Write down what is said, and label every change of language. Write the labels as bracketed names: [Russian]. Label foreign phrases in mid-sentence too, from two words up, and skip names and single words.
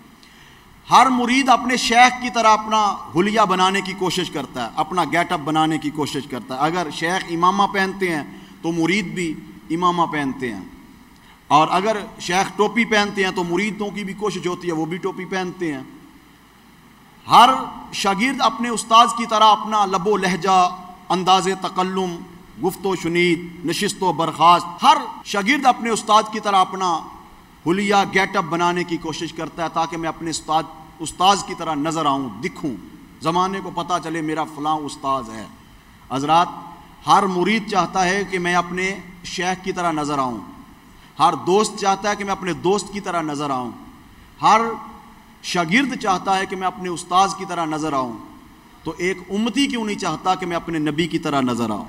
[Urdu] ہر مرید اپنے شیخ کی طرح اپنا حلیہ بنانے کی کوشش کرتا ہے، اپنا [English] get up [Urdu] بنانے کی کوشش کرتا ہے۔ اگر شیخ امامہ پہنتے ہیں تو مرید بھی امامہ پہنتے ہیں، اور اگر شیخ ٹوپی پہنتے ہیں تو مریدوں کی بھی کوشش ہوتی ہے وہ بھی ٹوپی پہنتے ہیں۔ ہر شاگرد اپنے استاذ کی طرح اپنا لب و لہجہ، انداز تکلم، گفت و شنید، نشست و برخاست، ہر شاگرد اپنے استاد کی طرح اپنا [English] get up [Urdu] بنانے کی کوشش کرتا ہے تاکہ میں اپنے استاذ کی طرح نظر آؤں، دکھوں، زمانے کو پتہ چلے میرا فلاں استاذ ہے۔ حضرات ہر مرید چاہتا ہے کہ میں اپنے شیخ کی طرح نظر آؤں، ہر دوست چاہتا ہے کہ میں اپنے دوست کی طرح نظر آؤں، ہر شاگرد چاہتا ہے کہ میں اپنے استاذ کی طرح نظر آؤں، تو ایک امتی کیوں نہیں چاہتا کہ میں اپنے نبی کی طرح نظر آؤں؟